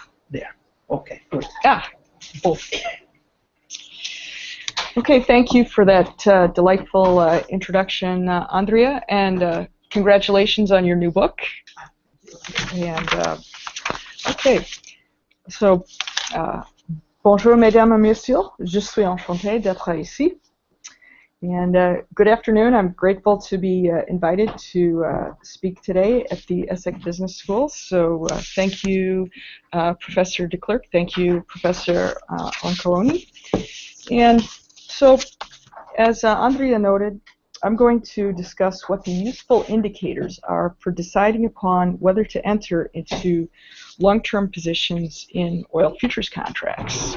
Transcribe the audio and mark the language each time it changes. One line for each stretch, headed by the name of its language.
English: There. Okay, good. Both. Okay, thank you for that delightful introduction, Andrea, and congratulations on your new book. And okay, so
French: bonjour, mesdames et messieurs. Je suis enchantée d'être ici.
English: And good afternoon. I'm grateful to be invited to speak today at the ESSEC Business School. So thank you, Professor de Klerk. Thank you, Professor Oncaroni. And so, as Andrea noted, I'm going to discuss what the useful indicators are for deciding upon whether to enter into long-term positions in oil futures contracts.